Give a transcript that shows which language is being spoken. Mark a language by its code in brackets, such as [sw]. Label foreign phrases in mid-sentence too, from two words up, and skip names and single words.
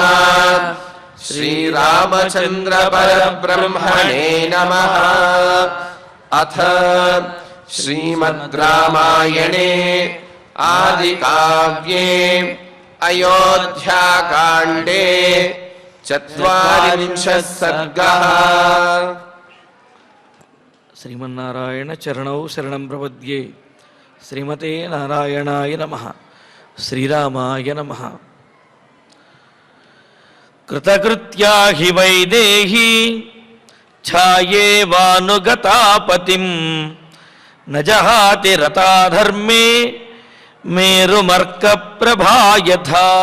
[sa] श्रीरामचन्द्र परब्रह्मणे नमः। अथ श्रीमद् रामायणे आदिकाव्ये अयोध्याकाण्डे 40 सर्गः। శ్రీమన్నారాయణ చరణౌ శరణం ప్రపద్యే. శ్రీమతే నారాయణాయ నమః. శ్రీరామాయ నమః. కృతకృత్యా హి వైదేహి ఛాయేవానుగతాపతిం నజహాతి రథాధర్మే మేరుమర్క ప్రభాయథా.